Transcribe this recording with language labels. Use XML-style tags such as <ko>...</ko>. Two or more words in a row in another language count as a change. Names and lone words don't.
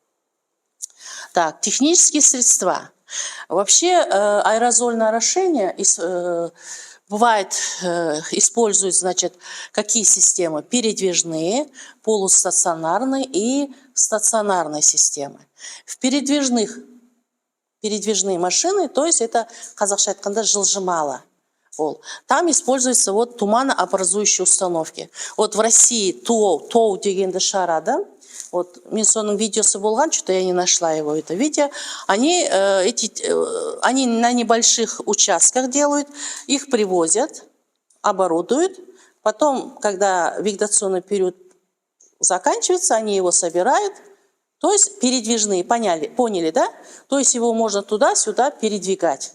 <ru>Так, технические средства. Вообще аэрозольное орошение бывает, используют, какие системы? Передвижные, полустационарные и стационарные системы. В передвижные машины, то есть это,</ru> <kk>қазақша айтқанда, жылжымалы. Там используются туманообразующие установки.</kk> <ru>В России</ru> <kk>ТОУ дегенді шығарады. Мен соның видеосы болған,</kk> <ru>что-то я не нашла его, это видео. Они на небольших участках делают, их привозят, оборудуют. Потом, когда вегетационный период заканчивается, они его собирают. То есть передвижные, поняли, да? То есть его можно туда-сюда передвигать.</ru>